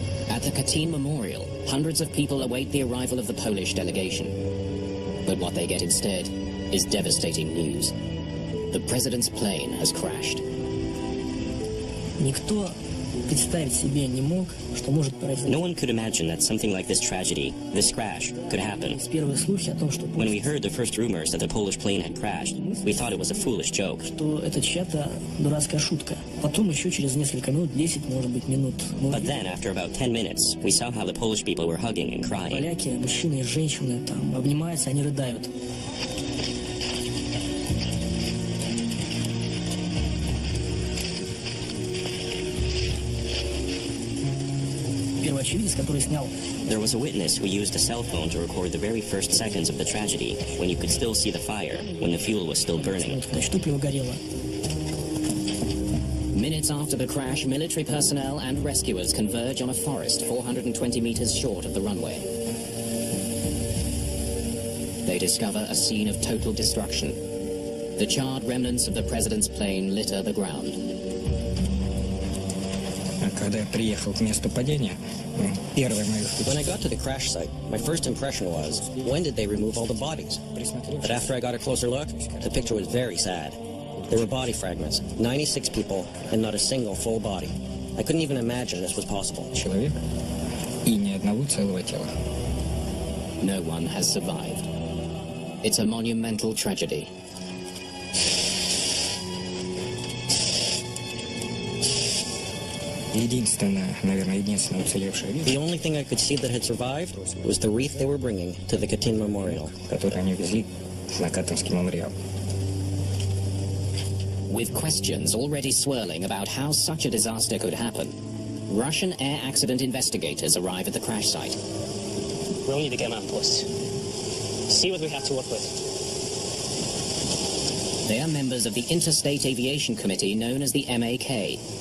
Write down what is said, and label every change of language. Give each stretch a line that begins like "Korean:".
English: At the Katyn Memorial, hundreds of people await the arrival of the Polish delegation. But what they get instead is devastating news. The president's plane has crashed.
Russian: Никто представить себе не мог, что может произойти.
English: No one could imagine that something like this tragedy, this crash, could happen.
Russian: Первые слухи о том, что
English: When we heard the first rumors that the Polish plane had crashed, we thought it was a foolish joke.
Russian: что это чья-то дурацкая шутка. Потом еще через несколько минут, 10, может быть, минут.
English: But then, after about 10 minutes, we saw how the Polish people were hugging and crying.
Russian: Поляки, мужчины и женщины там обнимаются, они рыдают. был очевидец, который снял.
English: There was a witness who used a cell phone to record the very first seconds of the tragedy, when you could still see the fire, when the fuel was still burning.
Russian: Значит, топливо горело.
English: Minutes after the crash, military personnel and rescuers converge on a forest 420 meters short of the runway. They discover a scene of total destruction. The charred remnants of the president's plane litter the ground.
Russian: Когда я приехал к месту падения, первое мое
English: When I got to the crash site, my first impression was, when did they remove all the bodies? But after I got a closer look, the picture was very sad. There were body fragments, 96 people, and not a single full body. I couldn't even imagine this was possible.
Russian: человека и ни одного целого тела.
English: No one has survived. It's a monumental tragedy.
Russian: Единственная уцелевшая вещь,
English: The only thing I could see that had survived was the wreath they were bringing to the Katyn Memorial.
Russian: которую они везли на Катынский мемориал.
English: With questions already swirling about how such a disaster could happen, Russian air accident investigators arrive at the crash site. We'll need to get an outpost. See what we have to work with. They are members of the Interstate Aviation Committee known as the MAK.